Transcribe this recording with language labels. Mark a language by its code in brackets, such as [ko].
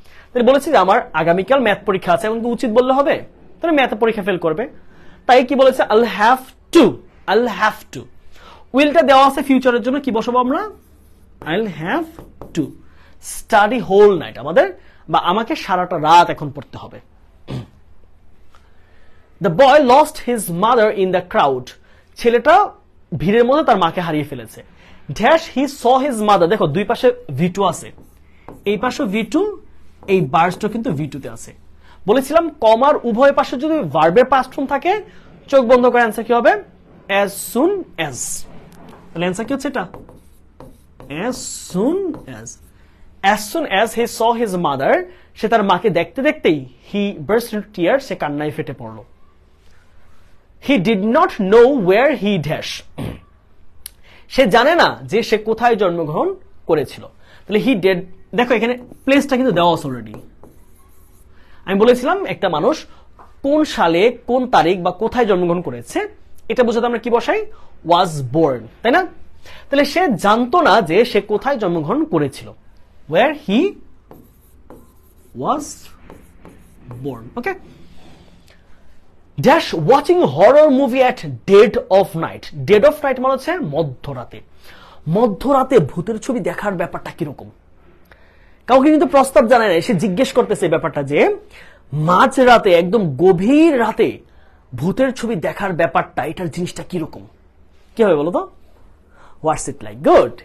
[bn] তাহলে বলেছি যে আমার আগামীকাল ম্যাথ পরীক্ষা আছে, এমনকি উচিত বললে হবে, তাহলে ম্যাথ পরীক্ষা ফেল করবে। তাই কি বলেছে? [en] I'll have to, I'll have to. [bn] উইলটা দেওয়া আছে ফিউচারের জন্য, কি বসাবো আমরা? [en] I'll have to study whole night, [bn] আমাদের বা আমাকে সারাটা রাত এখন পড়তে হবে। [en] The boy lost his mother in the crowd, [bn] ছেলেটা ভিড়ের মধ্যে তার মাকে হারিয়ে ফেলেছে। [en] dash he saw his mother, [bn] দেখো দুই পাশে V2 আছে, এই পাশে V2, এই বার্সটা কিন্তু V2 তে আছে। বলেছিলাম কমার উভয় পাশে যদি ভার্বের পাস্ট ফর্ম থাকে, চোখ বন্ধ করে অ্যান্সার কি হবে? [en] as soon as। [bn] তাহলে অ্যান্সার কি হচ্ছে এটা? [en] as soon as। as soon as he saw his mother, [bn] সে তার মাকে দেখতে দেখতেই [en] he burst into tears, [bn] সে কান্নায় ফেটে পড়ল। [en] he did not know where he dash, [bn] সে জানে না যে সে কোথায় জন্মগ্রহণ করেছিল। তাহলে হি ডেড, দেখো এখানে প্লেসটা কিন্তু দেওয়া আছে অলরেডি। আমি বলেছিলাম একটা মানুষ কোন সালে কোন তারিখ বা কোথায় জন্মগ্রহণ করেছে এটা বোঝাতে আমরা কি বসাই, ওয়াজ বোর্ন, তাই না? তাহলে সে জানতো না যে সে কোথায় জন্মগ্রহণ করেছিল, [en] where he was born. Okay. Dash watching horror movie at dead of night. [bn] Dead of night মানে হচ্ছে মধ্যরাতে। মধ্যরাতে ভূতের ছবি দেখার ব্যাপারটা কিরকম? কাউকে কিন্তু প্রস্তাব জানায় না, সে জিজ্ঞেস করতেছে ব্যাপারটা যে মাঝ রাতে, একদম গভীর রাতে ভূতের ছবি দেখার ব্যাপারটা, এটার জিনিসটা কিরকম? কি হবে বলো তো? [en] What's it like. Good.